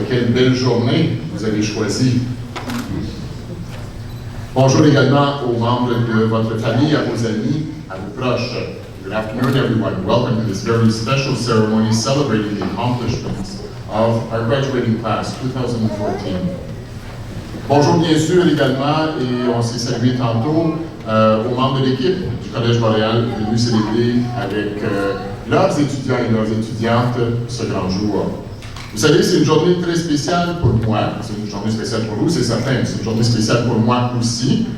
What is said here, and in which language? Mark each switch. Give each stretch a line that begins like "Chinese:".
French: Quelle belle journée vous avez choisie. Bonjour également aux membres de votre famille, à vos amis, à vos proches.
English: Good afternoon, everyone. Welcome to this very special ceremony celebrating the accomplishments of our graduating class 2014.
French: Bonjour bien sûr également, et on s'est salué tantôt, aux membres de l'équipe du Collège Montréal venus célébrer avec leurs étudiants et leurs étudiantes ce grand jour. Vous savez, c'est une journée très spéciale pour moi, c'est une journée spéciale pour vous, c'est certain, c'est une journée spéciale pour moi aussi.